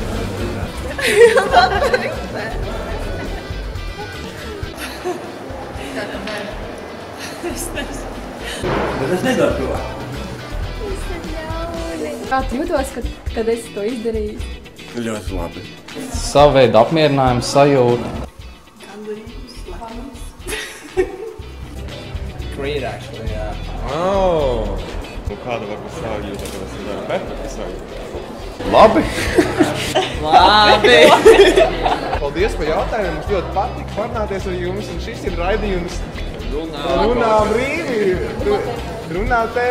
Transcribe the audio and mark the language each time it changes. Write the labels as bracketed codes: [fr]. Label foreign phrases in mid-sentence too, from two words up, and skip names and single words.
[lv] Es nezinu. Bet es nedaru to. Kā tu jūtos, kad esi to izdarījis? Ļoti labi. Savu veidu apmierinājumu sajūta. [en] Great, actually, yeah. Oh! [lv] Un kāda varbūt savu jūta, kad es daru perfekti savu? Labi! Labi! Paldies par jautājumiem, mums ļoti patika parunāties ar jums, un šis ir raidījums Runā brīvi, Runā TV.